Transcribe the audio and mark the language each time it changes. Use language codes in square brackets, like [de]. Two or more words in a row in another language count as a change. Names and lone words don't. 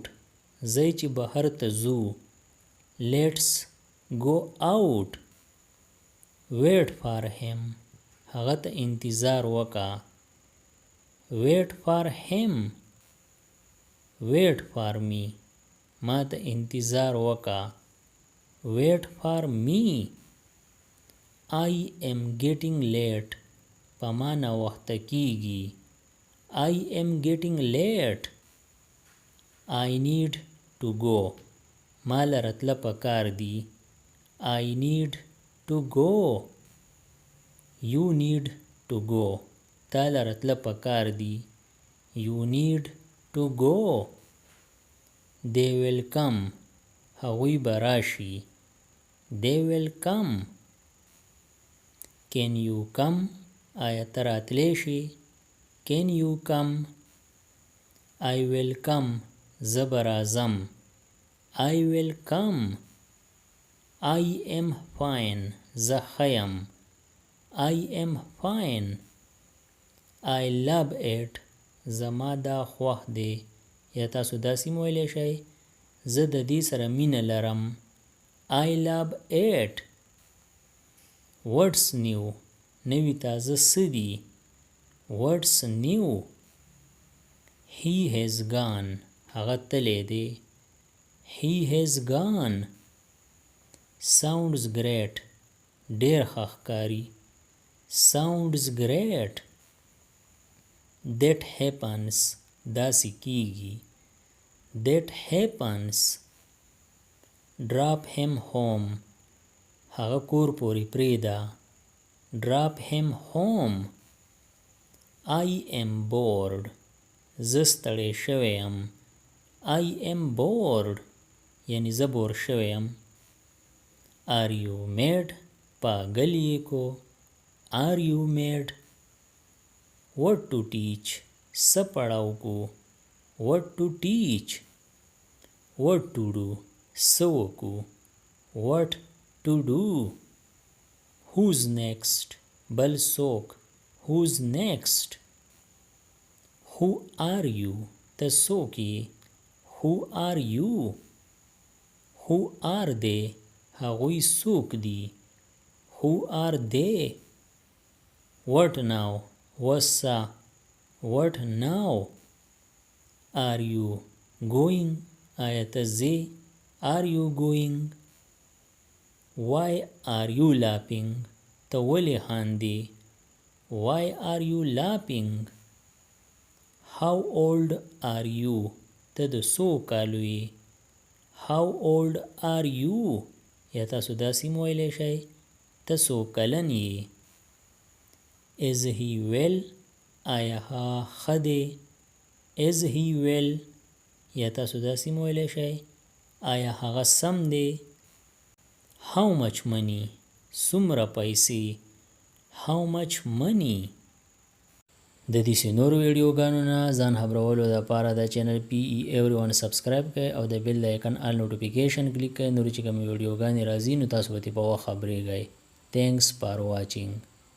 [ps] ځئ چې بهر ته ځو. [en] Let's go out. Wait for him. [ps] هغه ته انتظار وکړه. [en] Wait for him. Wait for me. [ps] ما ته انتظار وکړه. [en] Wait for me. I am getting late. [ps] په ما ناوخته کیږي. [en] I am getting late. I need to go. [ps] ما لره تله پکار دي. [en] I need to go. You need to go. [ps] تا لره تله پکار دي. [en] You need to go. They will come. [ps] هغوی به راشي. [en] They will come. Can you come? [ps] آیا ته راتلی شي؟ [en] Can you come? I will come. [ps] زه به راځم. [en] I will come. I am fine. [ps] زه ښه یم. [en] I am fine. I love it. [ps] زما دا خوښ دی. یا تاسو داسې هم ویلی شئ زه د دې سره مینه لرم. [en] I love it. What's new? [ps] نوی تازه څه دي؟ [en] What's new? He has gone. [ps] هغه تللی دی. [en] He has gone. Sounds great. [ps] ډېر ښه ښکاري. [en] Sounds great. That happens. [ps] داسې کیږي. [en] That happens. Drop him home. [ps] هغه کور پورې پرېږده. [en] Drop him home. I am bored. [ps] زه ستړی شوی یم. [en] I am bored. [ps] یعنی زه بور شوی یم. [en] Are you mad? [ps] پاگل یې کو. [en] Are you mad? What to teach? [ps] څه پړاو کو. [en] What to teach? What to do? [ps] څه وکو. [en] What to do? Who's next? [ps] بل څوک. [en] Who's next? Who are you? [ps] ته څوک یې. [en] Who are you? Who are they? [ps] هغوی څوک دي. [en] Who are they? What now? وسه. What now? Are you going? [ps] آیا ته ځې. [en] Are you going? Why are you laughing? [ps] ته ولې خاندې. [en] Why are you laughing? How old are you? [ps] ته د څو کالو یې. [en] How old are you? [ps] یا تاسو داسې هم ویلی شئ ته څو کلن یې. [en] Is he well? [ps] آیا هغه ښه دی. [en] Is he well? [ps] یا تاسو داسې هم ویلی شئ آیا هغه سم دی. [en] How much money? [ps] څومره پیسې. [en] How much money? [ps] د دې نورو ویډیوګانو نه ځان خبرولو دپاره د چینل PE سبسکرایب کړئ او د بیل د آیکن [en] all notification [ps] کلیک کړئ. نورې چې کومې ویډیوګانې راځي نو تاسو به ترې په وخت خبریږئ. [en] Thanks for watching.